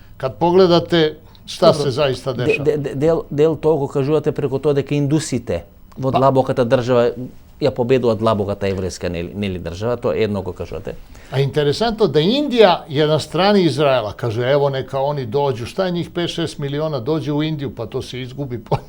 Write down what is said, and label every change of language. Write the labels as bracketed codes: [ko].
[sr] Kad pogledate šta se zaista dešava. [mk] Del toga kažuvate preko to дека индусите во длабоката држава ја победуваат длабоката еврејска нели држава, тоа едно го кажувате. [sr] A interesantno da Indija je na strani Izraela. Kaže, evo neka oni dođu, šta je njih 5-6 miliona, dođe u Indiju, pa to se izgubi.